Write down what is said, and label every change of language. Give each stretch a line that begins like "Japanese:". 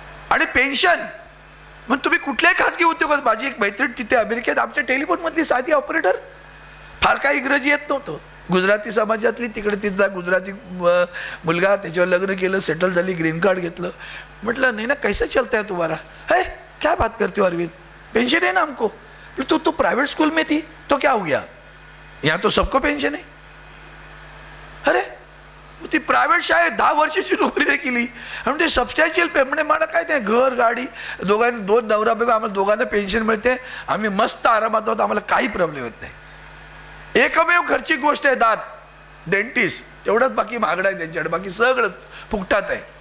Marathi: आणि पेन्शन मग तुम्ही कुठल्याही खाजगी उद्योगात, माझी एक मैत्रीण तिथे अमेरिकेत, आमच्या टेलिफोनमधली साधी ऑपरेटर, फार काही इंग्रजी येत नव्हतं, गुजराती समाजातली, तिकडे तिथला गुजराती मुलगा, त्याच्यावर लग्न केलं, सेटल झाली, ग्रीन कार्ड घेतलं. म्हटलं नाही ना,
Hindi: कैसा चलता है तुम्हारा? है क्या बात करते हो अरविंद, पेंशन है ना हमको. तो प्राइवेट स्कूल में थी तो क्या हो गया, यहाँ तो सबको पेंशन है.
Marathi: अरे ती प्रायव्हेट शाळेत 10 वर्षाची नोकरी नाही केली आणि ते सबस्टॅन्शियल पे, म्हणजे मला काय नाही, घर गाडी, दोघांनी 2 नवरा बायको, आम्हाला दोघांना पेन्शन मिळते, आम्ही मस्त आरामात आहोत, आम्हाला काही प्रॉब्लेम येत नाही. एकमेव खर्चिक गोष्ट आहे दात, डेंटिस्ट, तेवढंच बाकी महागडा आहे त्यांच्याकडे, बाकी सगळं फुकटात आहे.